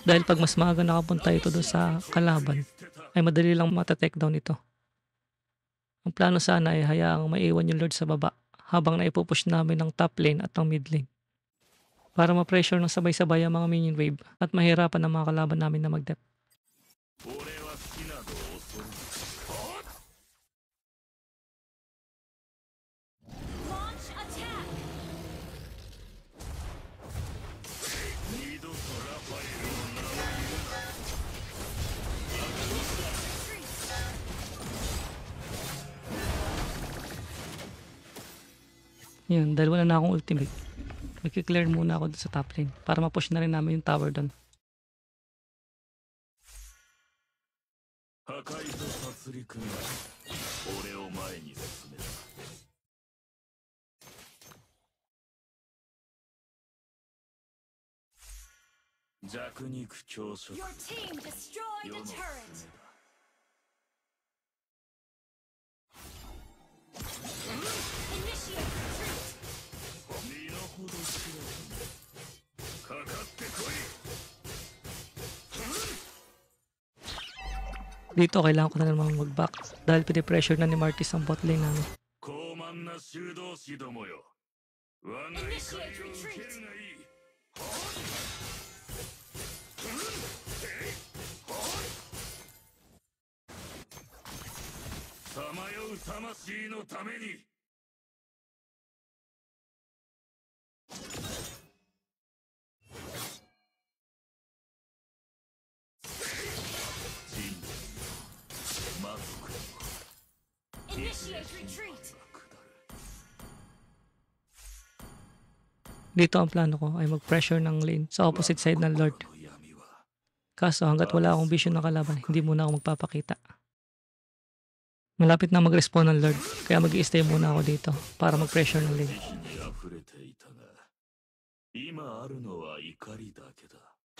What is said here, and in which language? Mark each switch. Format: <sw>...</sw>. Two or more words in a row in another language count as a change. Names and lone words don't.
<tl>Dahil pag mas maaga nakapunta ito doon sa kalaban, ay madali lang mata-takedown ito. Ang plano sana ay hayaang maiwan yung Lord sa baba habang naipupush namin ng</tl> <en>top lane</en> <tl>at ng</tl> <en>mid lane.</en> <tl>Para ma-pressure ng sabay-sabay ang mga</tl> <en>minion wave</en> <tl>at mahirapan ang mga kalaban namin na mag-dep.</tl> <ja>俺は死など恐れぬ。</ja> <en>Launch attack.</en> <ja>二度とラファエルの名を言うな。</ja> <en>Initiate retreat.</en> <tl>Yun, dahil wala na akong ultimate, magkiklear muna ako doon sa</tl> <en>top lane</en> <tl>para ma-push na rin namin yung tower doon.</tl> <ja>破壊と殺戮が俺を前に進めた。弱肉強食</ja> <en>Your team destroyed</en> <ja>世</ja> <en>a</en> <ja>の常</ja> <en>turret.</en> <ja>だ。</ja> <en>Initiate retreat.</en> <ja>身の程知らずかかってこい。</ja> <tl>Dito, kailangan ko na naman mag-back dahil pinipressure na ni Martis ang</tl> <en>bot lane</en> <tl>namin.</tl> <ja>高慢な修道士どもよ。我が怒りを受けるがいい。さまよう魂のために。人類魔族</ja> <en>Initiate retreat.</en> <ja>が下る。</ja> <tl>Dito ang plano ko ay mag-pressure ng lane sa opposite side ng Lord.</tl> <ja>この闇は</ja> <tl>Kaso hanggat wala akong vision ng kalaban, hindi muna ako magpapakita. Malapit na mag-respawn ng Lord, kaya mag-i-stay muna ako dito para mag-pressure ng lane.</tl> <ja>慈悲にあふれていたが今あるのは怒りだけだ。</ja>